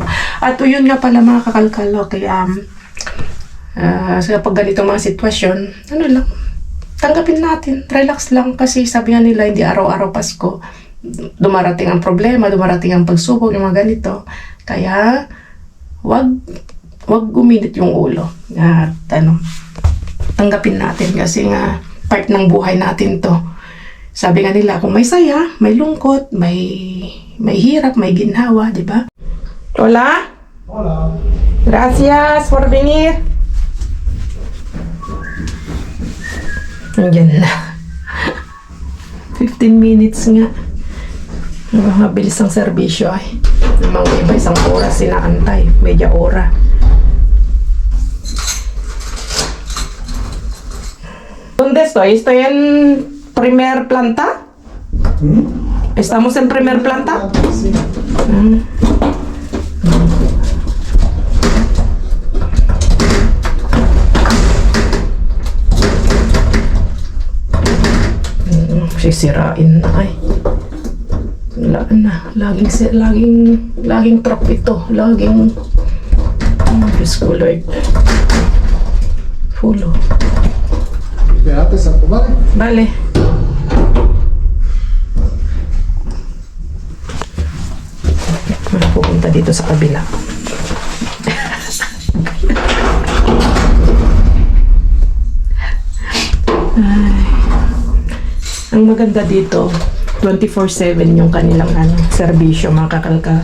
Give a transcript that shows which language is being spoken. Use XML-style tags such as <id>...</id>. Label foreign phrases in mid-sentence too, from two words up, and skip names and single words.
<tl>At yun nga pala mga kakalkalo, kaya sa pag ganito mga sitwasyon, lang, tanggapin natin, relax lang kasi sabi nga nila hindi araw-araw Pasko, dumarating ang problema, dumarating ang pagsubok, yung mga ganito. Kaya wag guminit yung ulo. At tanggapin natin kasi nga part ng buhay natin to. Sabi nga nila, kung may saya, may lungkot, may hirap, may ginhawa, di ba?</tl> <es>Hola. Hola. Gracias por venir.</es> <tl>Nandiyan na. 15 minutes nga. Mabilis ang serbisyo ay. Mga iba isang oras sinaantay.</tl> <es>Media ora. ¿Dónde estoy? ¿Estoy en primer planta? ¿Estamos en primer planta? Sí.</es> <tl>Sisirain na ay. Wala na. Laging trap ito. Laging Diyos ko Lord. Fulo.</tl> <es>Espérate, Santo, ¿vale? Vale.</es> <tl>Pupunta dito sa kabila. Ang maganda dito, 24/7 yung kanilang serbisyo mga kakalkal.</tl>